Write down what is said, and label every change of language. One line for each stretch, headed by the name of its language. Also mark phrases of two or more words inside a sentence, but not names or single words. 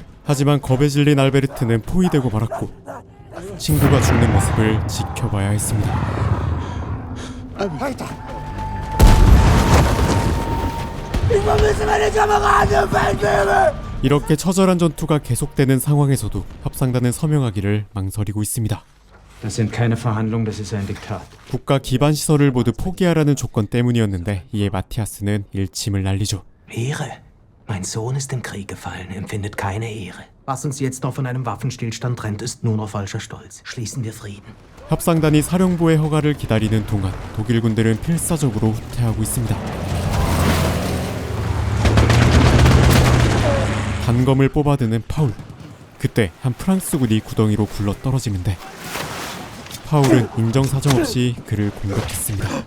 Korean: 하지만 겁에 질린 알베르트는 포위되고 말았고 친구가 죽는 모습을 지켜봐야 했습니다. 이렇게 처절한 전투가 계속되는 상황에서도 협상단은 서명하기를 망설이고 있습니다.
German: Das sind keine Verhandlungen, das ist ein Diktat.
Korean: 국가 기반 시설을 모두 포기하라는 조건 때문이었는데 이에 마티아스는 일침을 날리죠.
German: Ehre? Mein Sohn ist im Krieg gefallen, empfindet keine Ehre. Was uns jetzt noch von einem Waffenstillstand trennt, ist nur noch falscher Stolz. Schließen wir Frieden.
Korean: 협상단이 사령부의 허가를 기다리는 동안 독일군들은 필사적으로 후퇴하고 있습니다. 단검을 뽑아드는 파울. 그때 한 프랑스군이 구덩이로 굴러 떨어지는데 파울은 인정사정 없이 그를 공격했습니다.